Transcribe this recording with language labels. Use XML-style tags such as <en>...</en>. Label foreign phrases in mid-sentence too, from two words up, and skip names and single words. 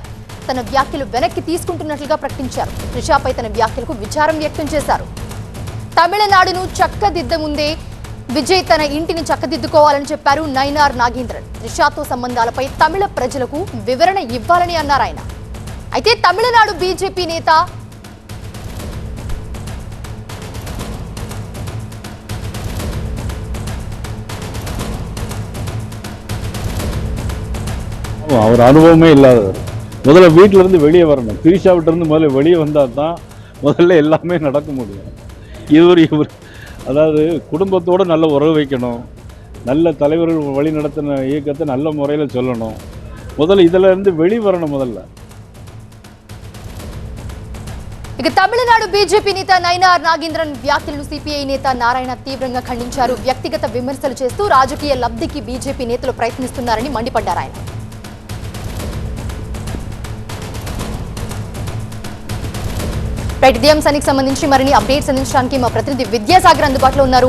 <te>తన వ్యాఖ్యలు వెనక్కి తీసుకుంటున్నట్లుగా ప్రకటించారు. త్రిషపై తన వ్యాఖ్యలకు విచారం వ్యక్తం చేశారు. తమిళనాడును చక్కదిద్దముందే విజయ్ తన ఇంటిని చక్కదిద్దుకోవాలని చెప్పారు నైనార్ నాగేంద్రన్. త్రిషతో సంబంధాలపై తమిళ ప్రజలకు వివరణ ఇవ్వాలని అన్నారు ఆయన. అయితే తమిళనాడు బీజేపీ నేత</te> <ta>அவர் அனுபவமே இல்லாதவர். முதல்ல வீட்டிலிருந்து வெளியே வரணும். திரிஷாவிட்டிருந்து முதல்ல வெளியே வந்தால் தான் முதல்ல எல்லாமே நடக்க முடியும். இவர் அதாவது குடும்பத்தோடு நல்ல உறவு வைக்கணும், நல்ல தலைவர்கள் வழி நடத்தின இயக்கத்தை நல்ல முறையில் சொல்லணும். முதல்ல இதில் இருந்து வெளிவரணும். முதல்ல</ta> <te>ఇక తమిళనాడు బీజేపీ నేత నైనార్ నాగేంద్రన్ వ్యాఖ్యలను సిపిఐ నేత నారాయణ తీవ్రంగా ఖండించారు. వ్యక్తిగత విమర్శలు చేస్తూ రాజకీయ లబ్ధికి బీజేపీ నేతలు ప్రయత్నిస్తున్నారని మండిపడ్డారు ఆయన. ఇదే అంశానికి సంబంధించి మరిన్ని అప్డేట్స్ అందించడానికి మా ప్రతినిధి విద్యాసాగర్ అందుబాటులో ఉన్నారు.</te>